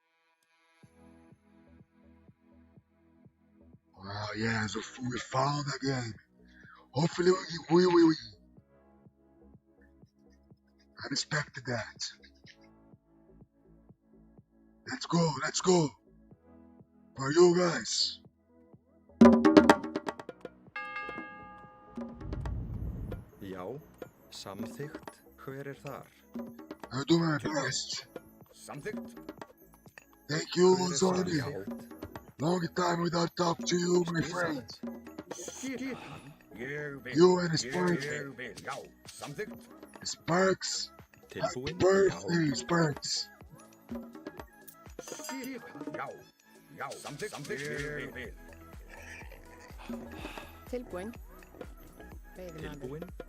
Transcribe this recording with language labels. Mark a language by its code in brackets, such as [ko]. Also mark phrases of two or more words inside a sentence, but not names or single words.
[en] Well, yes, we found again. Hopefully we will win. I expected that. Let's go. For you guys. [is] Já, samþykkt. Hver þar? [en] I do my best. [is] Samþykkt. [en] Thank you, [is] Hver Zoni. samþykkt? [en] Long time without talk to you, my friend. [is] Skipan. Ég vil. [en] You and Sparks. [is] Ég vil. Já. Samþykkt. [en] Sparks. Happy [is] Tilbúin? [en] birthday, Sparks. [is] Skipan. Já. Já. Samþykkt. Ég vil. Tilbúin. Veiðimaður. Tilbúin?